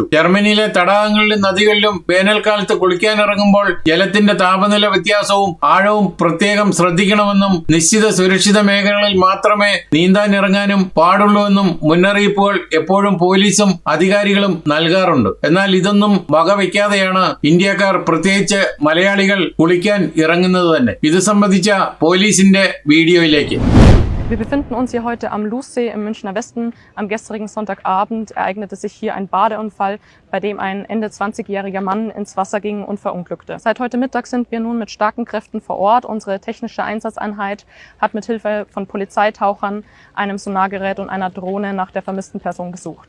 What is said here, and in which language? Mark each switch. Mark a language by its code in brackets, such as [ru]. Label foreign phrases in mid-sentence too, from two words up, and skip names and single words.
[ml] ജർമ്മനിയിലെ തടാകങ്ങളിലും നദികളിലും വേനൽക്കാലത്ത് കുളിക്കാനിറങ്ങുമ്പോൾ ജലത്തിന്റെ താപനില വ്യത്യാസവും ആഴവും പ്രത്യേകം ശ്രദ്ധിക്കണമെന്നും നിശ്ചിത സുരക്ഷിത മേഖലകളിൽ മാത്രമേ നീന്താനിറങ്ങാനും പാടുള്ളൂവെന്നും മുന്നറിയിപ്പുകൾ എപ്പോഴും പോലീസും അധികാരികളും നൽകാറുണ്ട്. എന്നാൽ ഇതൊന്നും വകവയ്ക്കാതെയാണ് ഇന്ത്യക്കാർ, പ്രത്യേകിച്ച് മലയാളികൾ, കുളിക്കാൻ ഇറങ്ങുന്നത് തന്നെ. ഇത് സംബന്ധിച്ച പോലീസിന്റെ വീഡിയോയിലേക്ക്. [de] Wir befinden uns hier heute am Lußsee im Münchner Westen. Am gestrigen Sonntagabend ereignete sich hier ein Badeunfall, bei dem ein Ende 20-jähriger Mann ins Wasser ging und verunglückte. Seit heute Mittag sind wir nun mit starken Kräften vor Ort. Unsere technische Einsatzeinheit hat mit Hilfe von Polizeitauchern, einem Sonargerät und einer Drohne nach der vermissten Person gesucht.